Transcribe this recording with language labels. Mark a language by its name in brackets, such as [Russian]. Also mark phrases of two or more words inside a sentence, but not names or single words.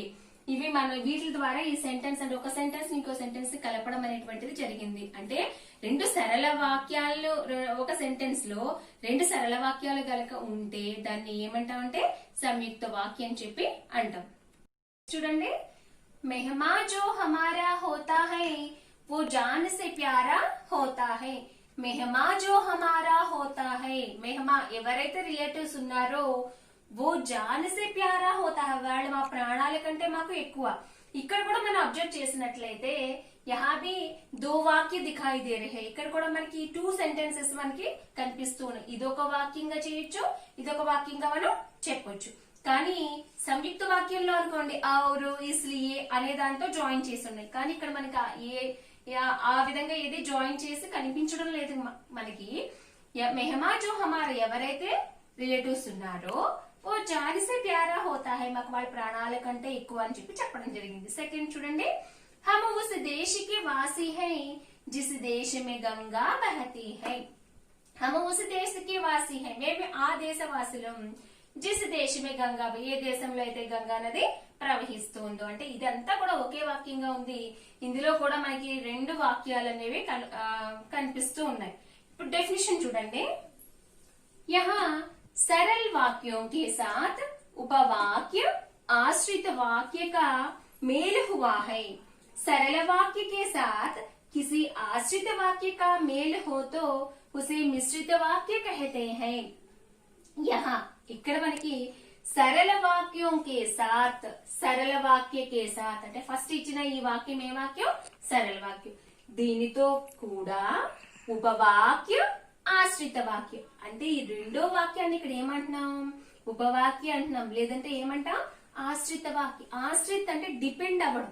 [Telugu] ఇవి మనం వీటి ద్వారా ఈ సెంటెన్స్ అంటే ఒక సెంటెన్స్ ఇంకో సెంటెన్స్ కలపడం అనేటువంటిది జరిగింది. అంటే రెండు సరళ వాక్యాలు, ఒక సెంటెన్స్ లో రెండు సరళ వాక్యాలు గనక ఉంటే దాన్ని ఏమంటామంటే సంయుక్త వాక్యం అని చెప్పి అంటాం. చూడండి. [Hindi] मेहमा जो हमारा होता है वो जान से प्यारा होता है. मेहमा जो हमारा होता है, मेहमा [Telugu] ఎవరైతే రిలేటివ్స్ ఉన్నారో [Hindi] वो जान से प्यारा होता है, [Telugu] వాళ్ళు మా ప్రాణాల కంటే మాకు ఎక్కువ. ఇక్కడ కూడా మనం అబ్జర్వ్ చేసినట్లయితే [Hindi] यहाँ भी दो वाक्य दिखाई दे रहे. [Telugu] ఇక్కడ కూడా మనకి [English] two sentences [Telugu] మనకి కనిపిస్తూ ఉన్నాయి. ఇదొక వాక్యంగా చేయొచ్చు, ఇదొక వాక్యంగా మనం చెప్పొచ్చు. కానీ సంయుక్త వాక్యంలో అనుకోండి ఔరు, ఇస్లియే అనే దాంతో జాయిన్ చేసి ఉన్నాయి. కానీ ఇక్కడ మనకి ఆ విధంగా ఏది జాయిన్ చేసి కనిపించడం లేదు మనకి. [Hindi] मेहमा जो हमारा, [Telugu] ఎవరైతే రిలేటివ్స్ ఉన్నారో [Hindi] वो जान से प्यारा होता है, [Telugu] మాకు వాళ్ళ ప్రాణాల కంటే ఎక్కువ అని చెప్పి చెప్పడం జరిగింది. సెకండ్ చూడండి. [Hindi] हम उस देश के वासी हैं जिस देश में गंगा बहती है. हम उस देश के वासी हैं, [Telugu] మేము ఆ దేశ వాసులం. [Hindi] जिस देश में गंगा, [Telugu] ఏ దేశంలో అయితే గంగా నది ప్రవహిస్తుందో. అంటే ఇదంతా కూడా ఒకే వాక్యంగా ఉంది. ఇందులో కూడా మనకి రెండు వాక్యాలు అనేవి కనిపిస్తూ ఉన్నాయి. ఇప్పుడు డెఫినేషన్ చూడండి. [Hindi] यहाँ सरल वाक्यों के साथ उपवाक्य आश्रित वाक्य का मेल हुआ है. सरल वाक्य के साथ किसी आश्रित वाक्य का मेल हो तो उसे मिश्रित वाक्य कहते हैं. [Telugu] यहाँ ఇక్కడ మనకి సరళ వాక్యం [Hindi] के साथ, सरल वाक्य के साथ [Telugu] అంటే ఫస్ట్ ఇచ్చిన ఈ వాక్యం ఏ వాక్యం? సరళ వాక్యం. దీనితో కూడా ఉపవాక్యం ఆశ్రిత వాక్యం అంటే ఈ రెండో వాక్యాన్ని ఇక్కడ ఏమంటున్నాం? ఉపవాక్యం అంటున్నాం, లేదంటే ఏమంటాం? ఆశ్రిత వాక్యం. ఆశ్రిత్ అంటే డిపెండ్ అవ్వడం.